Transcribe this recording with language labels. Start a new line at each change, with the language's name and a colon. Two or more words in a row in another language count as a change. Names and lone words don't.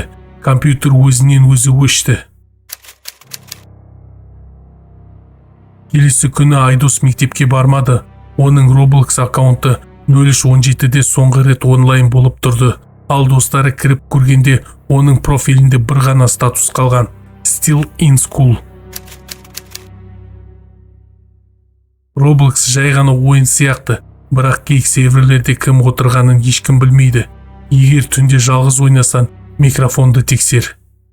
Kazakh: Компьютер өзінен өзі өшті. Келесі күні Айдос мектепке бармады. Оның Roblox аккаунты 03:17-де соңғы рет онлайн болып тұрды. Ал достары кіріп көргенде оның профилінде бір ғана статус қалған.
English: Still in school.
Kazakh: Roblox жай ғана ойын сияқты, бірақ кейк серверлерде кім отырғанын ешкім білмейді. Егер түнде жалғыз ойнасан, микрофонды тексер.